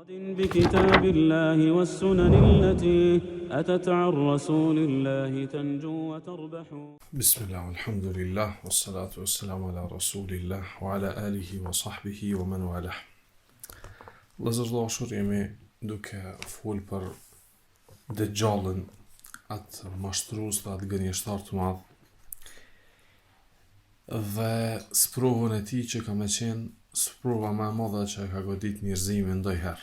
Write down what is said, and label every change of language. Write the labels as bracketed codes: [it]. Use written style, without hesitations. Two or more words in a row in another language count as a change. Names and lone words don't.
[ar] بكتاب الله والسنن التي أتت عن رسول الله تنجو وتربح. بسم الله والحمد لله والصلاة والسلام على رسول الله وعلى آله وصحبه ومن والاه. [sq] Lëzërdashur, jemi duke fol për Dejjalin, atë mashtrues dhe atë gënjeshtar të madh, dhe sprovën e tij që ka me qenë sprova më e madhe që ka godit njerëzimin ndonjëherë.